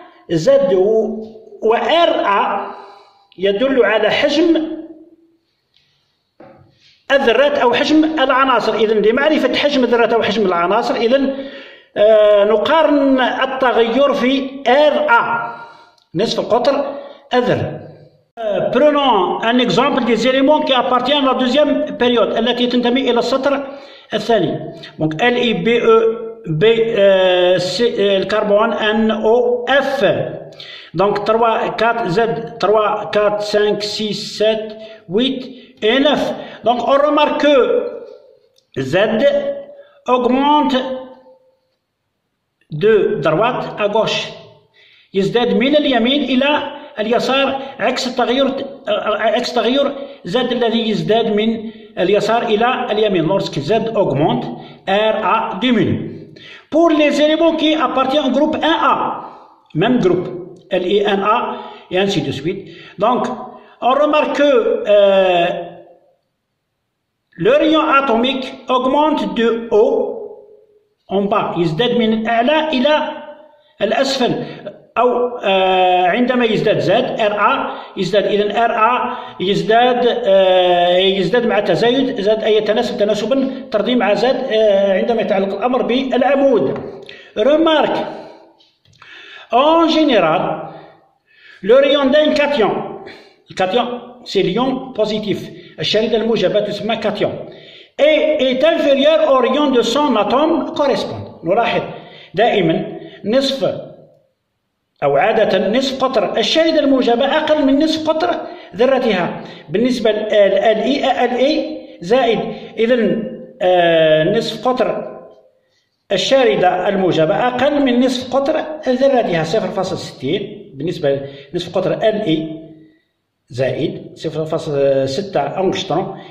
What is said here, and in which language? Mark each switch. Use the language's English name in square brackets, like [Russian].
[Arabic] Z و RA يدل على حجم الذرات أو حجم العناصر. إذن لمعرفة حجم الذرات أو حجم العناصر إذن نقارن التغير في RA نصف القطر الذرة. [French] Prenons un exemple des éléments qui appartiennent à la deuxième période [Arabic] التي تنتمي إلى السطر الثاني. [French] Donc LiBe B الكربون NOF. Donc 3 4 Z 3 4 5 6 7 8 et 9. Donc on remarque que Z augmente de droite à gauche. [Arabic] يزداد من اليمين إلى اليسار عكس تغير Z الذي يزداد من اليسار إلى اليمين. [French] Lorsque Z augmente, RA diminue. Pour les éléments qui appartiennent au groupe 1A, même groupe, LiNA et ainsi de suite. Donc, on remarque que le rayon atomique augmente de haut en bas. [Arabic] يزداد من الأعلى إلى الأسفل. أو عندما يزداد Z RA يزداد. إذن RA يزداد مع تزايد Z أي يتناسب تناسبا طردي مع Z عندما يتعلق الأمر بالعمود. [French] Remarque, en général, le rayon d'un cation, le cation c'est l'ion positif, [Arabic] الشريدة الموجبة تسمى [French] cation, est inférieur au rayon de son atome correspondant. [Arabic] نلاحظ دائما نصف أو عادة نصف قطر الشريدة الموجبة أقل من نصف قطر ذرتها بالنسبة لLi زائد. إذن نصف قطر الشاردة الموجبة أقل من نصف قطر ذرتها 0.60 بالنسبة لنصف قطر Li زائد 0.6 أنغشترون.